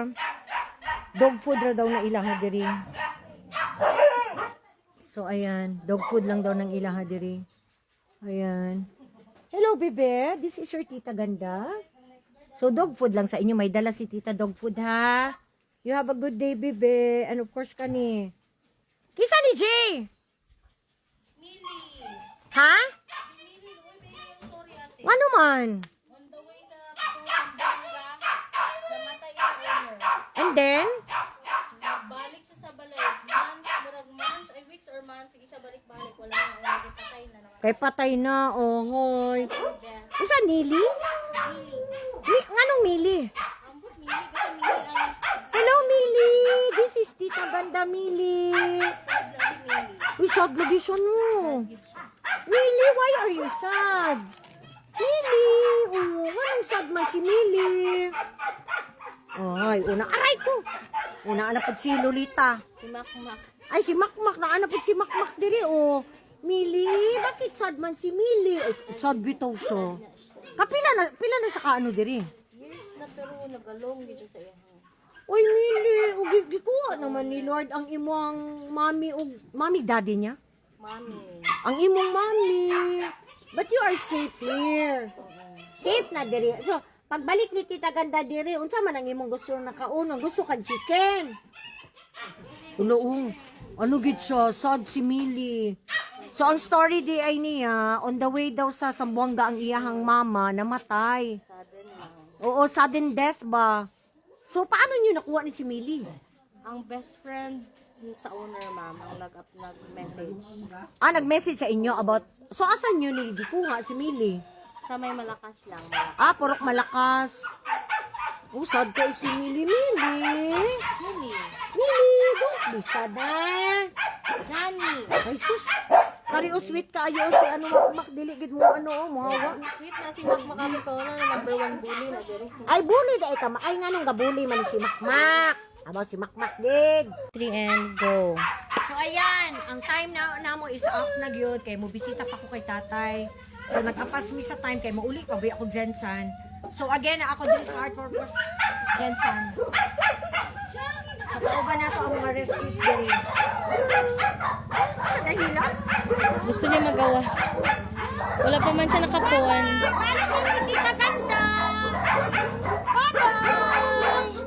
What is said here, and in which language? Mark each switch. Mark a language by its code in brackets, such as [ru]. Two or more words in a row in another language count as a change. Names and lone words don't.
[en] Dog food [ceb] ra daw na ilaha diri. So, [tl] ayan. [en] Dog food [ceb] lang daw ng ilaha diri. [tl] Ayan. Hello, bebe. [en] This is your Tita Ganda. [ceb] So, [en] dog food [ceb] lang sa inyo. May dala si Tita [en] dog food, [ceb] ha? [en] You have a good day, Bibe. And of course, [ceb] kani. Kisa ni Jay? Mili. Ha? Si Mili, uy, baby, [tl] yung story ate. Ano man? [en] On the way [ceb] sa Pampanga, namatay ang owner. [en] And then? [ceb] Balik siya sa balay. Months, ay [en] weeks or months, [ceb] sige siya balik-balik. [tl] Wala na, wala na, patay na naman. [ceb] Kay patay na, ohoy. [en] Death. [ceb] Usa, Nili? Mili. Nganong Mili? Ambot, Mili. Kasi Mili ang [en] Hello, Mili. This is Tita Ganda, Mili. [ceb] sad lang ni Mili. Uy, sad lagi siya no. Mili, [en] why are you sad? [ceb] Mili, oh, anong sad man si Mili? [tl] Ay, aray ko. Una na po si Lolita. Si Makmak. [ceb] Ay, si Makmak, naana po si Makmak diri, oh. Mili, bakit sad man si Mili? Ay, sad bitaw siya. Pila na siya kaano diri? Years na pero nagalong dito sa iya. Uy, Mili, gikuha naman ni Lord ang imong mami daddy niya. Mami. Ang imong mami. [en] But you are safe here. [ceb] Safe na diri. So, pagbalik ni Tita Ganda diri, unsa man ang imong gusto na kaunong? Gusto ka chicken. Unoong. Ano gid siya? Sad si Mili. So, ang story di ay niya, [en] on the way [ceb] daw sa Zamboanga ang iyahang mama namatay. Sudden lang. Oo, [en] sudden death [ceb] ba? [tl] So, paano niyo nakuha ni si Mili? [ceb] Ang [en] best friend [ceb] sa owner, ma'am, ang nag-message. Nag-message sa inyo about, so asan niyo gikuha si Mili? [tl] Sa may malakas lang. Purok malakas. Oh, sad ka si Mili. Mili. Mili, [en] don't be sad Johnny. [ceb] Ay, sus. Kari o sweet ka ayo si Makmak, dili gid mo muhawa. Sweet na si Makmak ate ko na [en] number 1 bully [ceb] na diri. Ay, bully da ika. Ay, nga nung gabuli man si Makmak. About si Makmak din. [en] 3 and go. [ceb] So, ayan. Ang time na mo [en] is up [ceb] na gyud kay mo bisita pa ko kay tatay. So, nag-apas mi sa time kay mauli pa ba ako Jensan. So, again, ako din sa Heart Purpose Jensan. So, pauban na to ang mga rescues din. Ano siya dahila? Gusto niya magawas. Wala pa man siya nakapuan. Balik din si Tita Ganda! Bye-bye!